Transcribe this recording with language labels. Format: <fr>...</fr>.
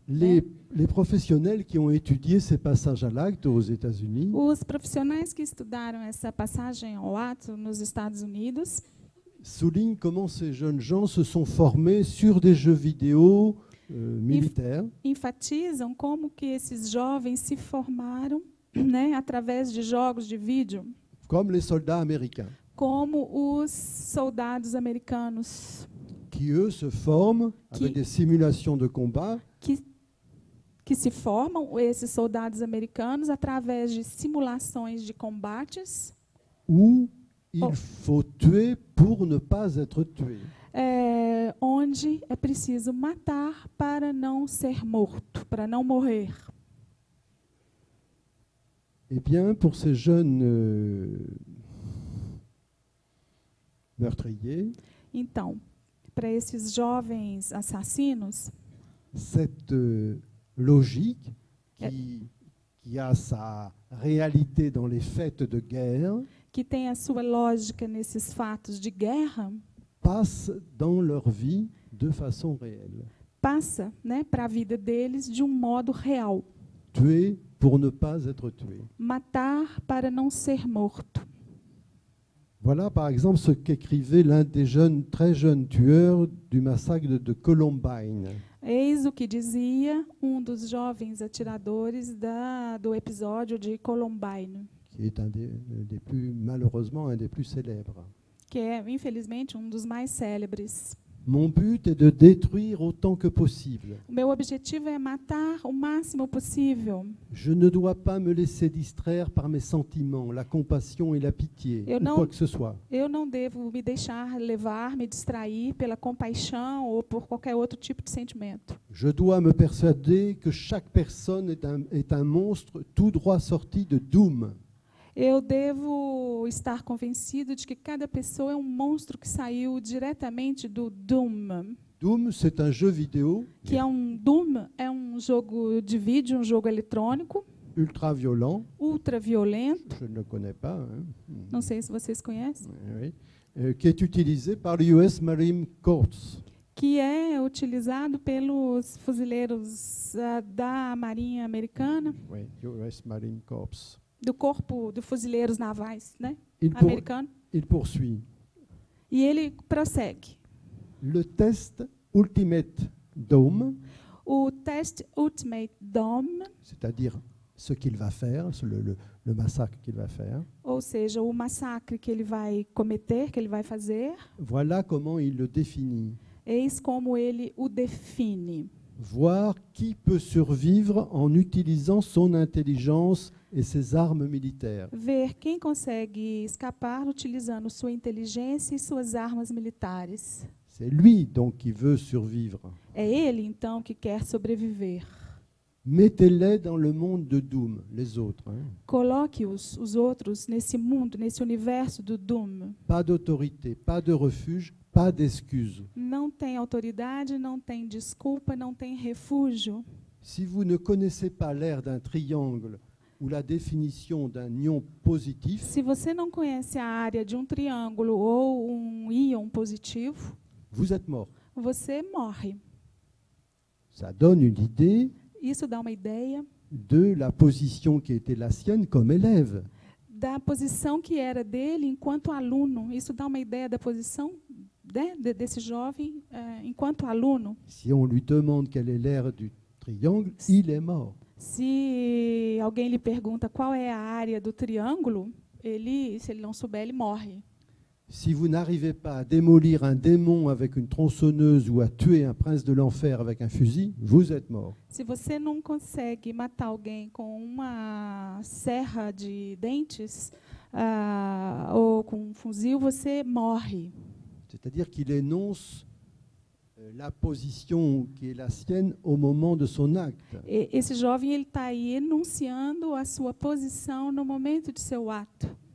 <fr>Les professionnels qui ont étudié ces passages à l'acte aux États-Unis</fr> <pt>Os profissionais que estudaram essa passagem ao ato nos Estados Unidos</pt> <fr>soulignent comment ces jeunes gens se sont formés sur des jeux vidéo militaires</fr> <pt>enfatizam como que esses jovens se formaram, né, através de jogos de vídeo,</pt> <fr>comme les soldats américains,</fr> <pt>como os soldados americanos,</pt> <fr>qui eux se forment avec des simulations de combat</fr> <pt>que se formam, esses soldados americanos, através de simulações de combates,</pt> <fr>où il faut tuer pour ne pas être tué.</fr> <pt>Onde é preciso matar para não ser morto, para não morrer.</pt> <fr>Eh bien, pour ces jeunes meurtriers,</fr> <pt>Então, para esses jovens assassinos,</pt> <fr>cette logique qui a sa réalité dans les faits de guerre</fr> <pt>que tem a sua lógica nesses fatos de guerra,</pt> <fr>passe dans leur vie de façon réelle.</fr> <pt>passa, né, para a vida deles de modo real.</pt> <fr>Tuer pour ne pas être tué.</fr> <pt>Matar para não ser morto.</pt> <fr>Voilà par exemple ce qu'écrivait l'un des très jeunes tueurs du massacre de Columbine.</fr> <pt>Eis o que dizia dos jovens atiradores do episódio de Columbine,</pt> <fr>Qui est des plus, malheureusement, un des plus célèbres.</fr> <pt>que é, infelizmente, dos mais célebres.</pt> <fr>Mon but est de détruire autant que possible.</fr> <pt>O meu objetivo é matar o máximo possível.</pt> <fr>Je ne dois pas me laisser distraire par mes sentiments, la compassion et la pitié, ou quoi que ce soit.</fr> <pt>Eu não devo me deixar levar, me distrair pela compaixão ou por qualquer outro tipo de sentimento.</pt> <fr>Je dois me persuader que chaque personne est un monstre tout droit sorti de Doom.</fr> <pt>Eu devo estar convencido de que cada pessoa é um monstro que saiu diretamente do Doom.</pt> <fr>Doom, c'est un jeu vidéo</fr> <pt>Doom é um jogo de vídeo, um jogo eletrônico,</pt> <fr>ultra violent.</fr> <pt>ultra violento.</pt> <fr>Je ne le connais pas. Hein.</fr> <pt>Não sei se vocês conhecem.</pt> <fr>Oui. Qui est utilisé par l'US Marine Corps.</fr> <pt>Que é utilizado pelos fuzileiros da Marinha Americana,</pt> <fr>Oui, US Marine Corps.</fr> <pt>do Corpo de Fuzileiros Navais, né?</pt> <fr>Il</fr> <pt>Americano.</pt> <fr>Il poursuit.</fr> <pt>E ele prossegue.</pt> <fr>Le test Ultimate Dome,</fr> <pt>O teste Ultimate Dome,</pt> <fr>c'est-à-dire ce qu'il va faire, le massacre qu'il va faire.</fr> <pt>ou seja, o massacre que ele vai cometer, que ele vai fazer,</pt> <fr>Voilà comment il le définit.</fr> <pt>eis como ele o define.</pt> <fr>Voir qui peut survivre en utilisant son intelligence et ses armes militaires.</fr> <pt>Ver quem consegue escapar utilizando sua inteligência e suas armas militares.</pt> <fr>C'est lui donc qui veut survivre.</fr> <pt>É ele, então, que quer sobreviver.</pt> <fr>Mettez-les dans le monde de Doom, les autres. Hein.</fr> <pt>Coloque os outros nesse mundo, nesse universo do Doom.</pt> <fr>Pas d'autorité, pas de refuge, pas d'excuse.</fr> <pt>Não tem autoridade, não tem desculpa, não tem refúgio.</pt> <fr>Si vous ne connaissez pas l'aire d'un triangle ou la définition d'un ion positif,</fr> <pt>Se você não conhece a área de um triângulo ou um íon positivo,</pt> <fr>vous êtes mort.</fr> <pt>você morre.</pt> <fr>Ça donne une idée</fr> <pt>Isso dá uma ideia</pt> <fr>de la position qui était la sienne comme élève.</fr> <pt>da posição que era dele enquanto aluno. Isso dá uma ideia da posição, né, desse jovem enquanto aluno.</pt> <fr>Si on lui demande quelle est l'aire du triangle, il est mort.</fr> <pt>Se alguém lhe pergunta qual é a área do triângulo, se ele não souber, ele morre.</pt> <fr>Si vous n'arrivez pas à démolir un démon avec une tronçonneuse ou à tuer un prince de l'enfer avec un fusil, vous êtes mort.</fr> <pt>Se você não consegue matar alguém com uma serra de dentes ou com um fuzil, você morre.</pt> <fr>C'est-à-dire qu'il énonce la position qui est la sienne au moment de son acte.</fr> <pt>Esse jovem ele está aí enunciando a sua posição no momento de seu ato.</pt>